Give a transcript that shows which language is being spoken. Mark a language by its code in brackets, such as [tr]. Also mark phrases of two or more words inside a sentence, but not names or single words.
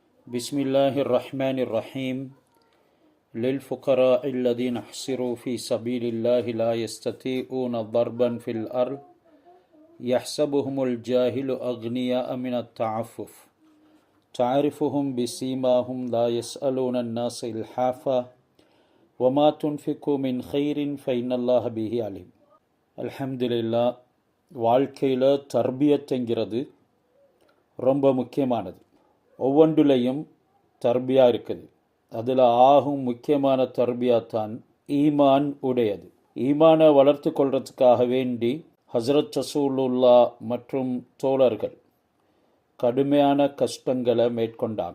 [ar] بسم الله الرحمن الرحيم للفقراء الذين احصروا في سبيل الله لا يستطيعون ضربا في الأرض يحسبهم الجاهل أغنياء من التعفف تعرفهم بسيماهم لا يسألون الناس إلحافا وما تنفقوا من خير فإن الله به عليم. الحمد لله. [ta] வாழ்க்கையில் தர்பியத்துங்கிறது ரொம்ப முக்கியமானது. ஒவ்வொன்றுலையும் தர்பியா இருக்குது. அதில் ஆகும் முக்கியமான தர்பியா தான் ஈமான் உடையது. ஈமானை வளர்த்து கொள்றதுக்காக வேண்டி ஹசரத் ரசூலுல்லா மற்றும் தோழர்கள் கடுமையான கஷ்டங்களை மேற்கொண்டாங்க.